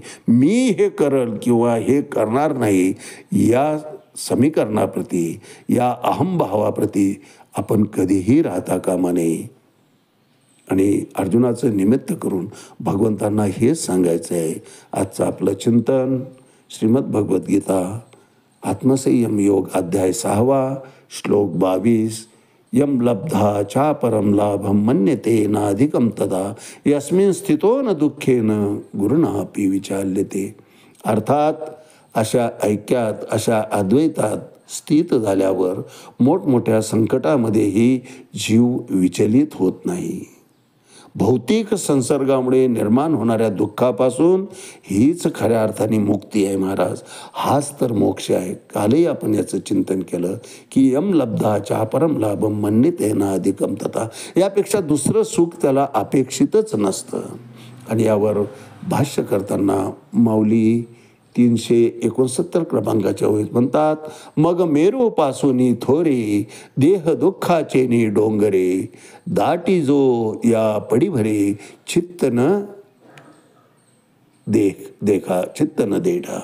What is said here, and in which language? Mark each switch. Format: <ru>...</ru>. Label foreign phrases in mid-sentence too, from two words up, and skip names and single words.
<mr>मी हे करल किंवा हे करणार नाही या समीकरणाप्रती, या अहंभावाप्रती आपण कधीही राहता कामा नये. आणि अर्जुनाचं निमित्त करून भगवंतांना हेच सांगायचं आहे. आजचं आपलं चिंतन श्रीमद भगवद्गीता आत्मसंयम योग अध्याय 6 श्लोक 22.</mr> <sa>यम लब्धा चा परम लाभम मन्यते नाधिकम तदा यस्मिन स्थितो न दुःखेन गुरुनापि विचाल्यते.</sa> <mr>अर्थात अशा ऐक्यात, अशा अद्वैतात स्थित झाल्यावर मोठमोठ्या संकटामध्येही जीव विचलित होत नाही. भौतिक संसर्गामुळे निर्माण होणाऱ्या दुःखापासून हीच खऱ्या अर्थाने मुक्ती आहे महाराज. हाच तर मोक्ष आहे. कालही आपण याचं चिंतन केलं की</mr> <sa>यम लब्धाच्या परम लाभम मन्यते ना अधिकम तथा.</sa> <mr>यापेक्षा दुसरं सुख त्याला अपेक्षितच नसतं. आणि यावर भाष्य करताना माऊली 369 क्रमांकाच्या ओळीत म्हणतात, मग मेरूपासूनी थोरे देह दुःखाचे नि डोंगरे दाटी जो या पडीभरे चित्त न देखा चित्त न देढा.</mr>